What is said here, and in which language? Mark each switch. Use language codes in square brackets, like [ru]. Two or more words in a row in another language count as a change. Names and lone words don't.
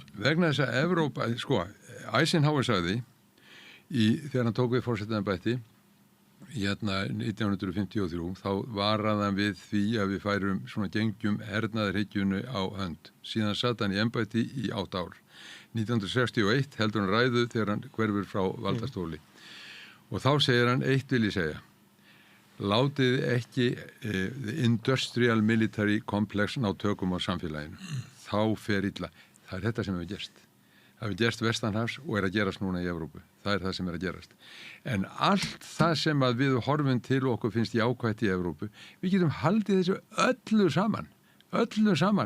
[is] Vegna þess að Evrópa, sko, Eisenhower sagði þegar hann tók við forsetaembætti hérna 1953, þá varaði hann við því að við færum svona gengjum hernaðarhyggjunu á hönd. Síðan satt hann í embætti í 8 ár. 1961 heldur hann ræðu þegar hann hverfur frá valdastóli. Og þá segir hann, eitt vil ég segja, látið ekki [en] the industrial military complex [is] ná tökum á samfélaginu. Þá fer illa. Það er þetta sem hefur gerst. Það hefur gerst vestanhafs og er að gerast núna í Evrópu. Það er það sem er að gerast. En allt það sem að við horfum til okkur finnst jákvætt í Evrópu, við getum haldið þessu öllu saman. Öllu saman.